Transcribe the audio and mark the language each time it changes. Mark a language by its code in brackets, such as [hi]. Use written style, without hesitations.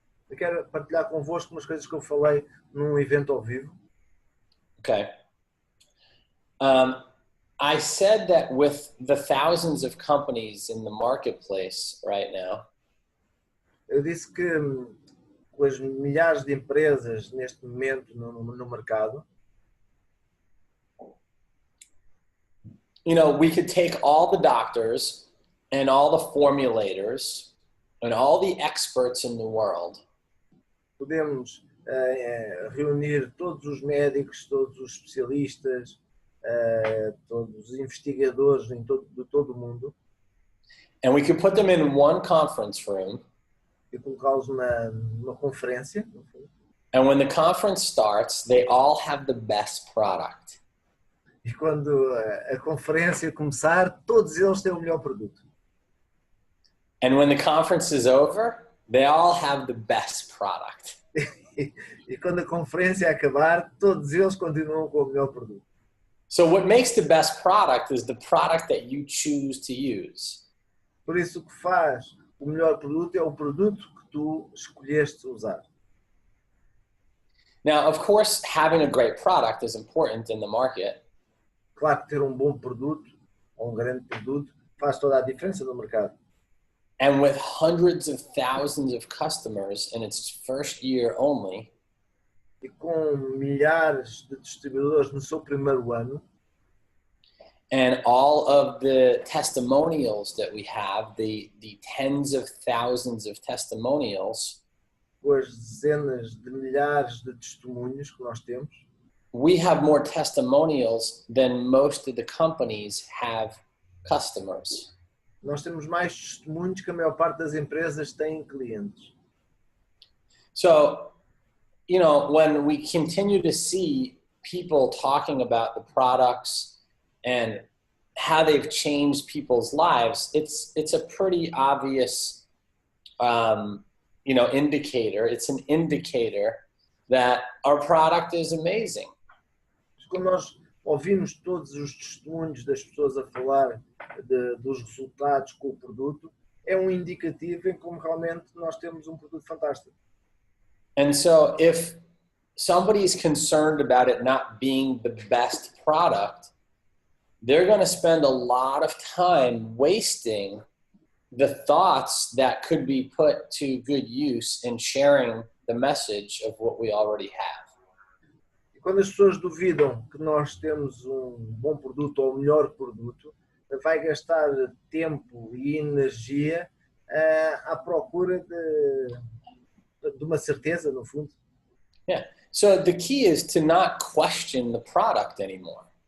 [pt] Eu quero partilhar convosco umas coisas que eu falei num evento ao vivo. [en] Okay. I said that with the thousands of companies in the marketplace right now, [pt] Eu disse que com as milhares de empresas neste momento no mercado, [en] you know, we could take all the doctors and all the formulators and all the experts in the world. [pt] Podemos reunir todos os médicos, todos os especialistas, todos os investigadores de todo o mundo. [en] And we could put them in one conference room. [pt] E colocá-los numa conferência. [en] And when the conference starts, they all have the best product. [pt] E quando a conferência começar, todos eles têm o melhor produto. [en] And when the conference is over, they all have the best product. [pt] E quando a conferência acabar, todos eles continuam com o melhor produto. [en] So what makes the best product is the product that you choose to use. [pt] Por isso, o que faz o melhor produto é o produto que tu escolheste usar. [en] Now, of course, having a great product is important in the market. [pt] Claro que ter um bom produto, ou um grande produto, faz toda a diferença no mercado. [en] And with hundreds of thousands of customers in its first year only, [pt] E com milhares de distribuidores no seu primeiro ano, [en] and all of the testimonials that we have, the tens of thousands of testimonials, [pt] com as dezenas de milhares de testemunhos que nós temos, [en] we have more testimonials than most of the companies have customers. [pt] nós temos mais testemunhos que a maior parte das empresas têm clientes. [en] So, you know, when we continue to see people talking about the products and how they've changed people's lives, it's a pretty obvious, you know, indicator. It's an indicator that our product is amazing. [pt] Quando nós ouvimos todos os testemunhos das pessoas a falar dos resultados com o produto, é um indicativo em como realmente nós temos um produto fantástico. [en] And so if somebody is concerned about it not being the best product, they're going to spend a lot of time wasting the thoughts that could be put to good use in sharing the message of what we already have. [pt] E quando as pessoas duvidam que nós temos um bom produto ou o melhor produto, vai gastar tempo e energia à procura de uma certeza, no fundo. [en] Yeah. So the key is to not question the product anymore.